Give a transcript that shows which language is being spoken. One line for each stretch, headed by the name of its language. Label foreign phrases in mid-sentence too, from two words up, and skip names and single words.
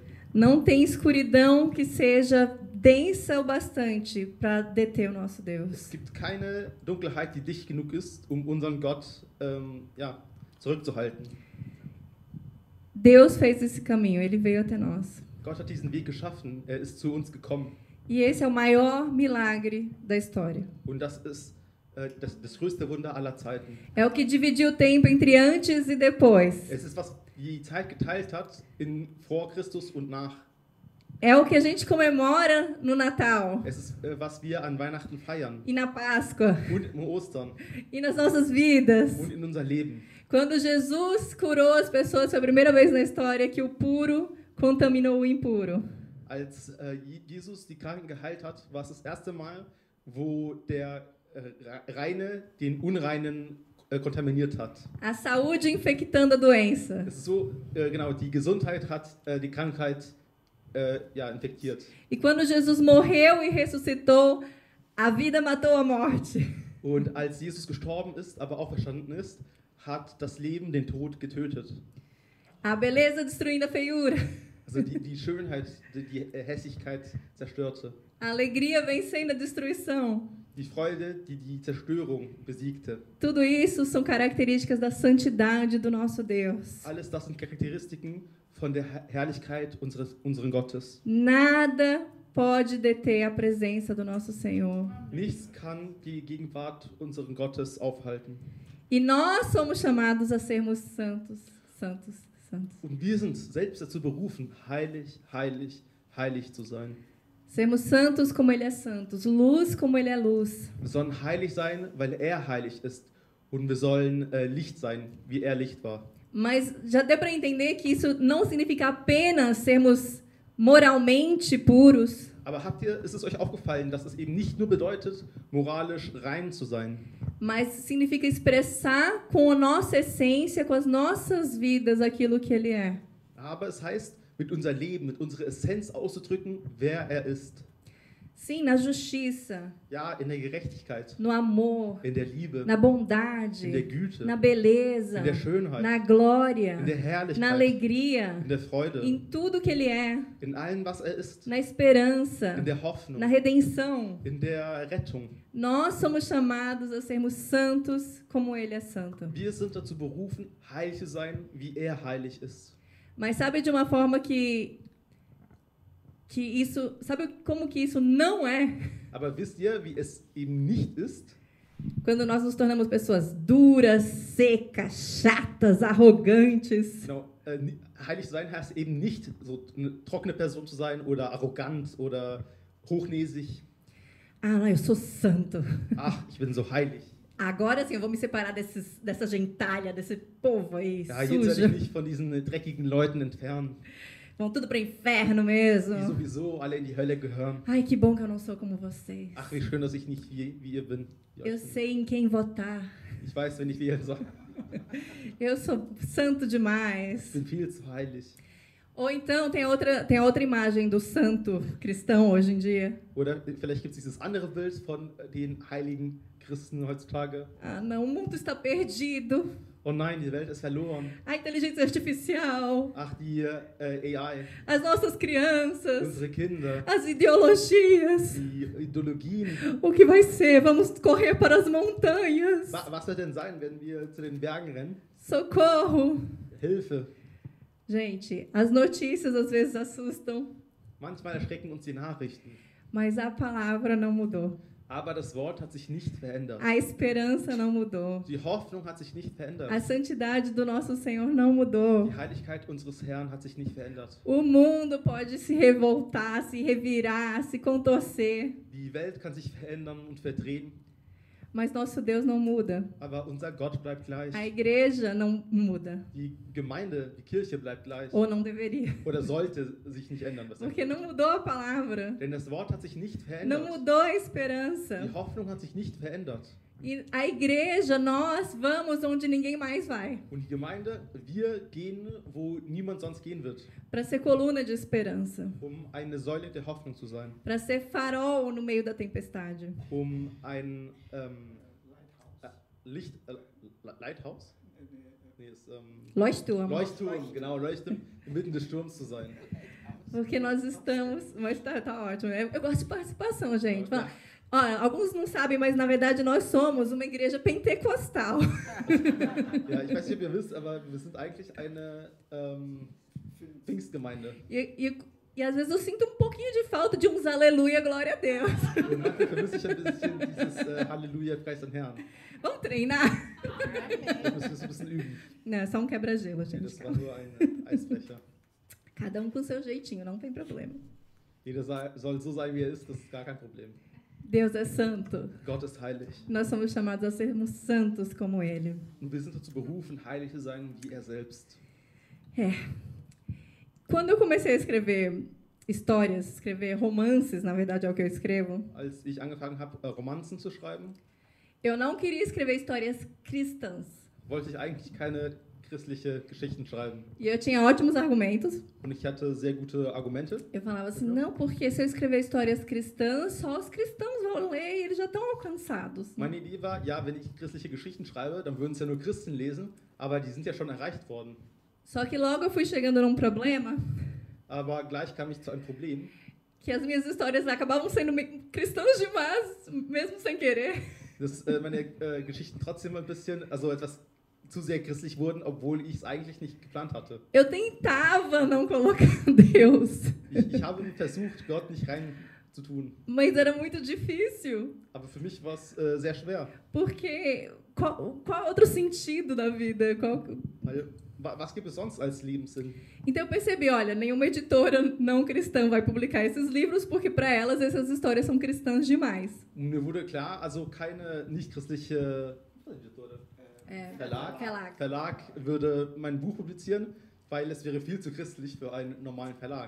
Portuguese: Não tem escuridão que seja densa o bastante para deter o nosso Deus.
German: Es gibt keine Dunkelheit, die dicht genug ist, um unseren Gott zurückzuhalten.
Portuguese: Deus fez esse caminho, ele veio até nós.
German: Gott hat diesen Weg geschaffen, er ist zu uns gekommen.
Portuguese: E esse é o maior milagre da história.
German: Und das ist das größte Wunder aller Zeiten.
Portuguese: É o que dividiu o tempo entre antes e depois.
German: Es ist, was die Zeit geteilt hat vor Christus und nach.
Portuguese: É o que a gente comemora no Natal.
German: Es ist, was wir an Weihnachten feiern.
Portuguese: E na Páscoa.
German: Und im Ostern.
Portuguese: E nas nossas vidas.
German: Und in unser Leben.
Portuguese: Quando Jesus curou as pessoas, foi a primeira vez na história que o puro contaminou o impuro.
German: Als Jesus die Kranken geheilt hat, war es das erste Mal, wo der Reine den Unreinen kontaminiert hat.
Portuguese: A saúde infectando a doença.
German: Es ist so, genau, die Gesundheit hat die Krankheit infektiert.
Portuguese: E quando Jesus morreu e ressuscitou, a vida matou a morte.
German: Und als Jesus gestorben ist, aber auferstanden ist, hat das Leben den Tod getötet.
Portuguese: A beleza destruindo a feiura.
German: Also die Schönheit, die Hässlichkeit zerstörte.
Portuguese: A alegria vencendo a destruição.
German: Die Freude, die Zerstörung besiegte.
Portuguese: Tudo isso são características da santidade do nosso Deus.
German: Alles das sind Charakteristiken von der Herrlichkeit unseren Gottes.
Portuguese: Nada pode deter a presença do nosso Senhor.
German: Nichts kann die Gegenwart unseren Gottes aufhalten.
Portuguese: E nós somos chamados a sermos santos, santos, santos.
German: Und wir sind selbst dazu berufen, heilig, heilig, heilig zu sein.
Portuguese: Sermos santos como Ele é santos, luz como Ele é luz.
German: Wir sollen heilig sein, weil er heilig ist. Und wir sollen Licht sein, wie er Licht war.
Portuguese: Mas já deu para entender que isso não significa apenas sermos moralmente puros.
German: Aber ist es euch aufgefallen, dass es eben nicht nur bedeutet, moralisch rein zu sein?
Portuguese: Mas significa expressar com a nossa essência, com as nossas vidas, aquilo que Ele é.
German: Aber es heißt, mit unser Leben, mit unserer Essenz auszudrücken, wer er ist.
Portuguese: Sim, na justiça,
German: Ja, in der Gerechtigkeit,
Portuguese: no amor,
German: in der Liebe,
Portuguese: na bondade,
German: in der Güte,
Portuguese: na beleza,
German: in der Schönheit,
Portuguese: na glória,
German: in der
Portuguese: na
German: Herrlichkeit,
Portuguese: alegria,
German: in der Freude,
Portuguese: em tudo que Ele é,
German: in allem, was ist,
Portuguese: na esperança,
German: in der Hoffnung,
Portuguese: na redenção.
German: in der Rettung.
Portuguese: Nós somos chamados a sermos santos como Ele é santo.
German: Wir sind dazu berufen, heilig zu sein, wie er heilig ist.
Portuguese: Mas sabe de uma forma que isso, sabe como que isso não é?
German: Aber wisst ihr, wie es eben nicht ist?
Portuguese: Quando nós nos tornamos pessoas duras, secas, chatas, arrogantes.
German: Genau, heilig sein heißt eben nicht, so eine trockene Person zu sein oder arrogant oder hochnäsig.
Portuguese: Ah, não, eu sou santo.
German: Ach, ich bin so heilig.
Portuguese: Agora sim, eu vou me separar dessa gentalha, desse povo aí,
German: Ja, jetzt werde
Portuguese: sujo.
German: ich mich von diesen dreckigen Leuten entfernen,
Portuguese: Vão tudo para inferno mesmo.
German: die sowieso alle in die Hölle gehören.
Portuguese: Ai, que bom que eu não sou como vocês.
German: Ach, wie schön, dass ich nicht wie ihr bin. Ja,
Portuguese: Eu sei em quem votar.
German: ich weiß, wenn ich wählen soll.
Portuguese: Eu sou santo
German: Ich
Portuguese: demais.
German: bin viel zu heilig.
Portuguese: Ou então tem a outra imagem do santo cristão hoje em dia.
German: Oder vielleicht gibt es dieses andere Bild von den heiligen Christen heutzutage.
Portuguese: Ah, não, o mundo está perdido.
German: Oh nein, die Welt ist verloren.
Portuguese: A inteligência artificial,
German: Ach, die AI,
Portuguese: as nossas crianças,
German: unsere Kinder,
Portuguese: as ideologias.
German: die Ideologien.
Portuguese: O que vai ser? Vamos correr para as montanhas.
German: Was wird denn sein, wenn wir zu den Bergen rennen?
Portuguese: Socorro.
German: Hilfe.
Portuguese: Gente, as notícias às vezes assustam,
German: Manchmal erschrecken uns die Nachrichten.
Portuguese: mas a palavra não mudou.
German: Aber das Wort hat sich nicht verändert.
Portuguese: A esperança não mudou.
German: Die Hoffnung hat sich nicht verändert.
Portuguese: A santidade do nosso Senhor não mudou.
German: Die Heiligkeit unseres Herrn hat sich nicht verändert.
Portuguese: O mundo pode se revoltar, se revirar, se contorcer,
German: Die Welt kann sich verändern und verdrehen,
Portuguese: mas nosso Deus não muda.
German: aber unser Gott bleibt gleich.
Portuguese: A igreja não muda,
German: Die Gemeinde, die Kirche bleibt gleich.
Portuguese: ou não deveria,
German: Oder sollte sich nicht ändern. besser
Portuguese: porque não mudou a palavra,
German: Denn das Wort hat sich nicht
Portuguese: não
German: verändert.
Portuguese: mudou a esperança.
German: Die Hoffnung hat sich nicht verändert.
Portuguese: E a igreja, nós vamos onde ninguém mais vai,
German: Und die Gemeinde, wir gehen, wo niemand sonst gehen wird,
Portuguese: para ser coluna de esperança,
German: eine Säule der Hoffnung zu sein,
Portuguese: para ser farol no meio da tempestade.
German: ein Lighthouse? Nee, ist, Leuchtturm. Leuchtturm, genau, Leuchtturm, inmitten des Sturms zu sein.
Portuguese: Porque nós estamos... Mas tá ótimo. Eu gosto de participação, gente. Olha, alguns não sabem, mas na verdade nós somos uma igreja pentecostal.
German: Ja, ich weiß nicht, ob ihr wisst, aber wir sind eigentlich eine Pfingstgemeinde.
Portuguese: E às vezes eu sinto um pouquinho de falta de uns aleluia, glória a Deus.
German: Und manchmal vermisse ich ein bisschen dieses Halleluja, Preis den Herrn.
Portuguese: Vamos treinar?
German: Da müssen wir es ein bisschen üben.
Portuguese: Não, é só um quebra-gelo,
German: Nee,
Portuguese: gente.
German: das war nur ein Eisbecher.
Portuguese: Cada um com o seu jeitinho, não tem problema.
German: Jeder soll so sein, wie er ist, das ist gar kein Problem.
Portuguese: Deus é santo.
German: Gott ist heilig.
Portuguese: Nós somos chamados a sermos santos como Ele.
German: Und wir sind dazu berufen, heilig zu sein, wie er selbst.
Portuguese: É. Quando eu comecei a escrever histórias, escrever romances, na verdade é o que eu escrevo,
German: Als ich angefangen habe, Romanzen zu schreiben,
Portuguese: eu não queria escrever histórias cristãs.
German: wollte ich eigentlich keine christliche Geschichten schreiben.
Portuguese: E eu tinha ótimos argumentos.
German: Und ich hatte sehr gute Argumente.
Portuguese: Eu falava assim, não, porque se eu escrever histórias cristãs, só os cristãos vão ler e eles já estão alcançados.
German: Meine Idee war, ja, wenn ich christliche Geschichten schreibe, dann würden es ja nur Christen lesen, aber die sind ja schon erreicht worden.
Portuguese: Só que logo eu fui chegando num problema
German: Aber gleich kam ich zu einem Problem,
Portuguese: que as minhas histórias acabavam sendo cristãs demais, mesmo sem querer.
German: dass meine Geschichten trotzdem ein bisschen, also etwas zu sehr christlich wurden, obwohl ich es eigentlich nicht geplant hatte.
Portuguese: Eu tentava não colocar Deus,
German: Ich habe versucht, Gott nicht rein zu tun,
Portuguese: mas era muito difícil,
German: aber für mich war es sehr schwer.
Portuguese: porque qual outro sentido da vida?
German: Weil, was gibt es sonst als Lebenssinn?
Portuguese: Então eu percebi, olha, nenhuma editora não cristã vai publicar esses livros, porque para elas essas histórias são cristãs demais.
German: Und mir wurde klar, also keine nicht-christliche Verlag würde mein Buch publizieren, weil es wäre viel zu christlich für einen normalen Verlag.